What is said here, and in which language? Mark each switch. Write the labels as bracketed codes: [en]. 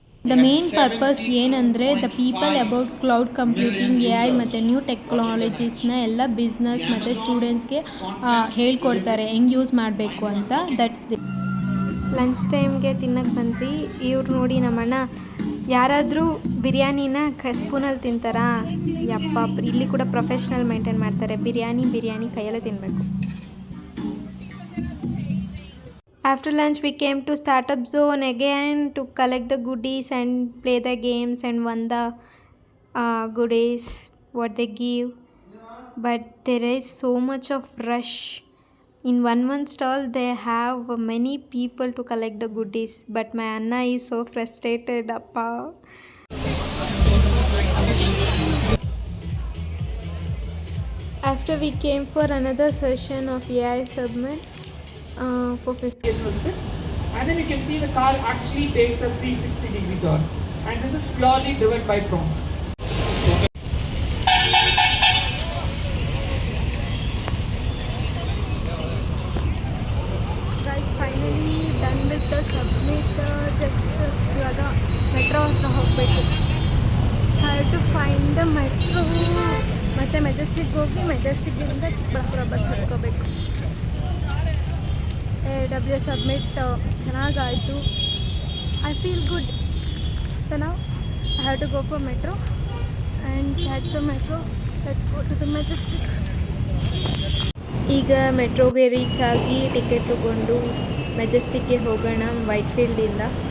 [en] the main purpose [kn] ಏನಂದರೆ [en] the people about cloud computing, A I [kn] ಮತ್ತು new ಟೆಕ್ನಾಲಜೀಸ್ನ ಎಲ್ಲ business ಮತ್ತು ಸ್ಟೂಡೆಂಟ್ಸ್ಗೆ ಹೇಳ್ಕೊಡ್ತಾರೆ ಹೆಂಗೆ ಯೂಸ್ ಮಾಡಬೇಕು ಅಂತ. [en] that's the lunch ಟೈಮ್ಗೆ [kn] ತಿನ್ನಕ್ಕೆ ಬಂದ್ವಿ. ಇವ್ರು ನೋಡಿ ನಮ್ಮಣ್ಣ ಯಾರಾದರೂ ಬಿರಿಯಾನಿನ ಸ್ಪೂನಲ್ಲಿ ತಿಂತಾರಾ? ಯಪ್ಪ, ಇಲ್ಲಿ ಕೂಡ ಪ್ರೊಫೆಷ್ನಲ್ ಮೇಂಟೈನ್ ಮಾಡ್ತಾರೆ. ಬಿರಿಯಾನಿ ಕೈಯಲ್ಲೇ ತಿನ್ನಬೇಕು. [en] After lunch we came to startup zone again to collect the goodies and play the games and won the goodies what they give. But there is so much of rush. In one stall they have many people to collect the goodies, but my Anna is so frustrated appa. After we came for another session of AI submit for 50 steps, and then you can see the car actually takes a 360-degree turn, and this is purely driven by prompts. Guys, finally done with the submit. Just [kn] ಇವಾಗ metro ಹತ್ರ ಹೋಗಬೇಕು. [en] Have to find the metro. [kn] ಮತ್ತು Majestic ಹೋಗಿ ಮೆಜೆಸ್ಟಿಕ್ಕಿಂದ Chikkaballapur bus ಹತ್ಕೋಬೇಕು. [en] AW submit [kn] ಚೆನ್ನಾಗಾಯಿತು. [en] I feel good. So now I have to go for metro and catch the metro. Let's go to the Majestic. [kn] ಈಗ ಮೆಟ್ರೋಗೆ [en] reach ಆಗಿ [kn] ticket ತೊಗೊಂಡು ಮೆಜೆಸ್ಟಿಕ್ಗೆ ಹೋಗೋಣ ವೈಟ್ಫೀಲ್ಡಿಂದ.